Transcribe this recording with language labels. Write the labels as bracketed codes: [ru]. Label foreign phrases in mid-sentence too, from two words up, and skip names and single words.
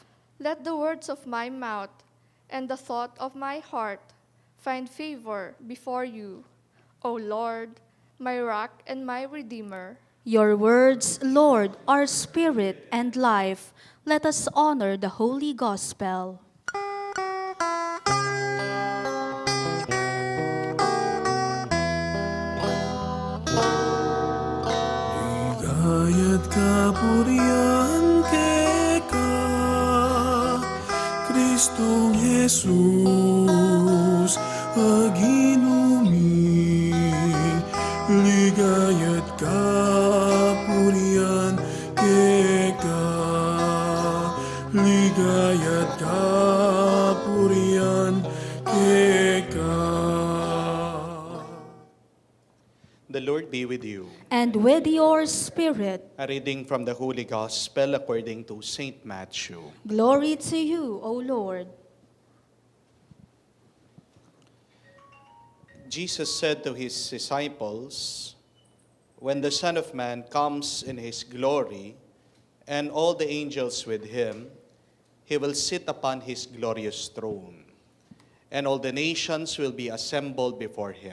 [en] Let the words of my mouth and the thought of my heart find favor before you, O Lord, my rock and my redeemer. Your words, Lord, are spirit and life. Let us honor the Holy Gospel. [pam] Ligayat kapurian keka, Kristong Jesus, aginumi. Ligayat kapurian keka, ligayat kapurian keka. [en] The Lord be with you. And with your spirit, A reading from the Holy Gospel according to Saint Matthew. glory to you, O Lord. Jesus said to his disciples, "When the Son of Man comes in his glory, and all the angels with him, he will sit upon his glorious throne, and all the nations will be assembled before him.